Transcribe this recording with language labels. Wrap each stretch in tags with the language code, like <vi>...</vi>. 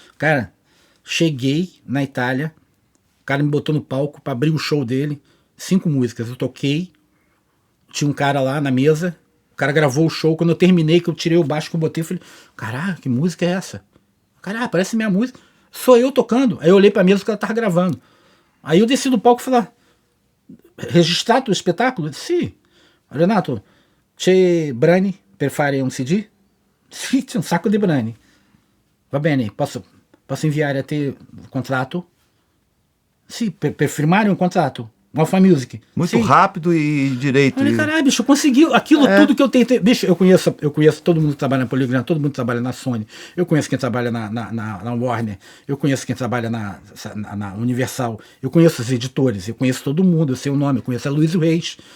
<pt>Cara, cheguei na Itália, o cara me botou no palco para abrir o show dele, 5 músicas, eu toquei, tinha um cara lá na mesa, o cara gravou o show, quando eu terminei, que eu tirei o baixo que eu botei, eu falei, caralho, que música é essa? Caralho, parece minha música. Sou eu tocando. Aí eu olhei pra mesa que ela tava gravando. Aí eu desci do palco e falei, registrato o espetáculo? Eu disse, sì.</pt> <it>Renato, c'è brani per fare un CD? Sì, c'è un sacco di brani. Va bene, posso inviare a te o contrato? Sì, per firmare un contrato. Alpha Music.</it> <pt>Muito rápido e direito. Olha, caralho, bicho, eu consegui aquilo tudo que eu tentei. Bicho, eu conheço todo mundo que trabalha na Poligrama, todo mundo que trabalha na Sony. Eu conheço quem trabalha na Warner. Eu conheço quem trabalha na Universal. Eu conheço os editores. Eu conheço todo mundo. Eu sei o nome. Eu conheço a Luiz Reis.</pt>